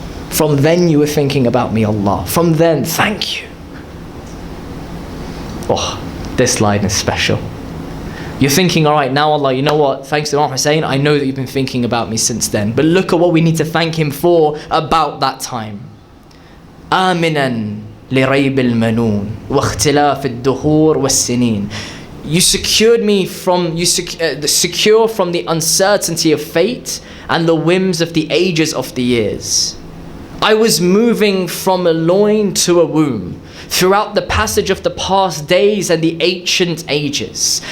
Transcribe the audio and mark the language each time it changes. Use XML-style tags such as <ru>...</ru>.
<en>From then you were thinking about me, Allah. From then, thank you. Oh, this line is special. You're thinking, all right, now Allah, you know what? Thanks to Imam Hussein, I know that you've been thinking about me since then. But look at what we need to thank him for about that time.</en> <ar>آمنا لريب المنون واختلاف الدهور والسنين.</ar> <en>You secured me from, secure from the uncertainty of fate and the whims of the ages of the years. I was moving from a loin to a womb throughout the passage of the past days and the ancient ages.</en>